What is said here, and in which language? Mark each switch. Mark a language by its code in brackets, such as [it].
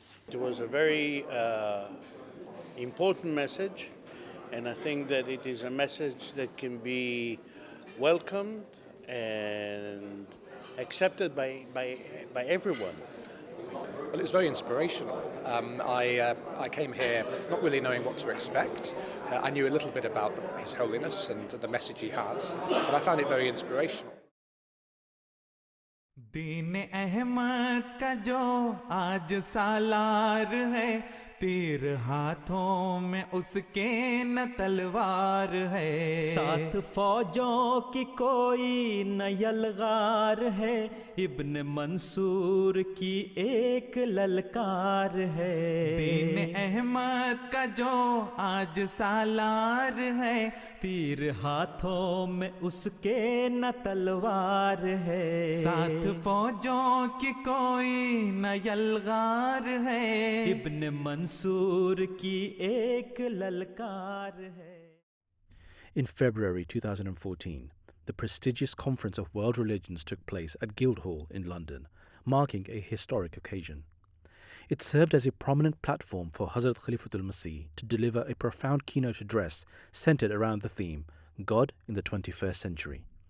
[en] It was a very important message, and I think that it is a message that can be welcomed and accepted by everyone. Well, it was very inspirational. I came here not really knowing what to expect. I knew a little bit about His Holiness and the message he has, but I found it very inspirational. [hi] दीन अहमद का जो आज सालार है, तीर हाथों में उसके न तलवार है, साथ फौजों की कोई न यलगार है, इब्न मंसूर की एक ललकार है। दीन अहमद का जो आज सालार है, तीर हाथों में उसके न तलवार है, साथ फौजों की कोई न यलगार है, इब्न मंसूर की एक ललकार है। [en] In February 2014, the prestigious Conference of World Religions took place at Guildhall in London, marking a historic occasion. It served as a prominent platform for Hazrat Khalifatul-Masih to deliver a profound keynote address centered around the theme, God in the 21st Century.